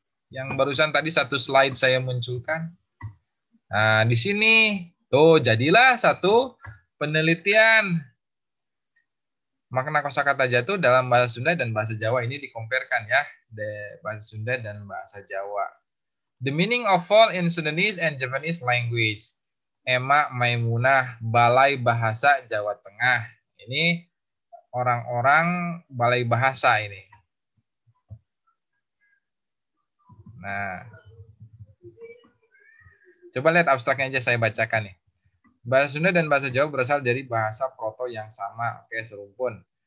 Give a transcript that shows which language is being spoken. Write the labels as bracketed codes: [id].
[id] Yang barusan tadi satu slide saya munculkan. Nah di sini, tuh jadilah satu penelitian makna kosakata jatuh dalam bahasa Sunda dan bahasa Jawa. Ini dikomparkan ya, bahasa Sunda dan bahasa Jawa. [en] The meaning of fall in Sundanese and Javanese language. [id] Emak Maimunah, Balai Bahasa Jawa Tengah. Ini orang-orang Balai Bahasa ini. Nah, coba lihat abstraknya aja saya bacakan nih. Bahasa Sunda dan bahasa Jawa berasal dari bahasa proto yang sama, serumpun.